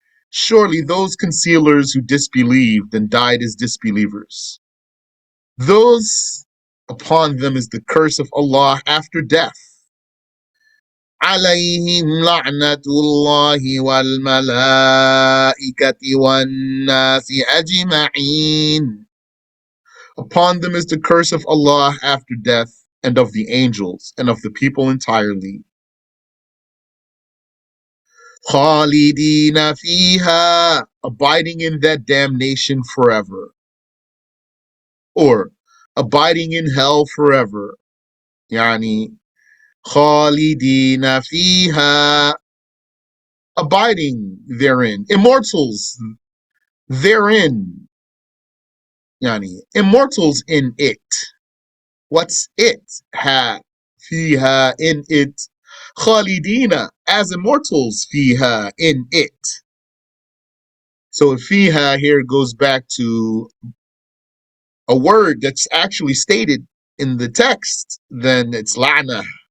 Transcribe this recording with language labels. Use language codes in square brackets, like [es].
[en] Surely those concealers who disbelieved and died as disbelievers, those upon them is the curse of Allah after death. [ar] عليهم لعنة الله والملائكة والناس أجمعين. [en] Upon them is the curse of Allah after death, and of the angels, and of the people entirely. [ar] خالدين فيها, [en] abiding in that damnation forever. Or abiding in hell forever. [ar] يعني خالدين فيها, [en] abiding therein. Immortals therein. يعني immortals in it. What's it? Ha fiha, in it. Khalidina, as immortals, fiha, in it. So fiha here goes back to a word that's actually stated in the text, then it's la'na.